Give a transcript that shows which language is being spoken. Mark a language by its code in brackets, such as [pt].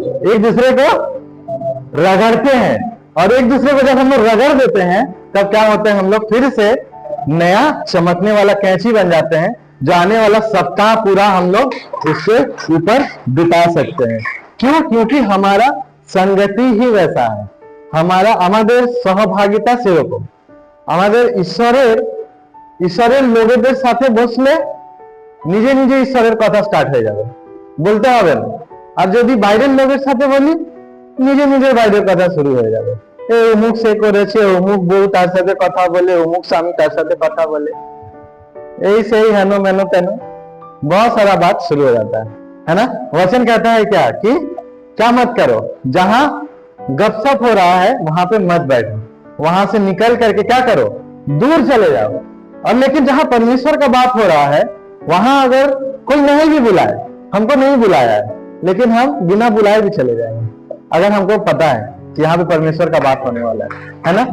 [hi] एक दूसरे को रगड़ते हैं। और एक दूसरे को जब हम लोग रगड़ देते हैं तब क्या होते हैं? हम लोग फिर से नया चमकने वाला कैंची बन जाते हैं, जो आने वाला सप्ताह पूरा हम लोग उसके ऊपर बिता सकते हैं। क्यों? क्योंकि हमारा संगति ही वैसा है। [bn] আমাদের সহভাগিতা সেরকম। আমাদের ঈশ্বরের লোকেদের সাথে বসলে নিজে নিজে ঈশ্বরের কথা স্টার্ট হয়ে যাবে, বলতে হবে না। আর যদি বাইরের লোকের সাথে বলি, নিজে নিজে বাইরের কথা শুরু হয়ে যাবে। এই অমুক সে করেছে, অমুক বউ তার সাথে কথা বলে, অমুক স্বামী তার সাথে কথা বলে, এই সেই হেনো মেनो तेनो, [hi] बहुत सारा बात शुरू हो जाता है ना? वचन कहता है क्या मत करो, जहां गपशप हो रहा है वहां पे मत बैठो, वहां से निकल करके क्या करो? दूर चले जाओ। और लेकिन जहां परमेश्वर का बात हो रहा है वहां अगर कोई नहीं भी बुलाए, हमको नहीं बुलाया है, लेकिन हम बिना बुलाए भी चले जाएंगे अगर हमको पता है कि यहाँ पे परमेश्वर का बात होने वाला है ना?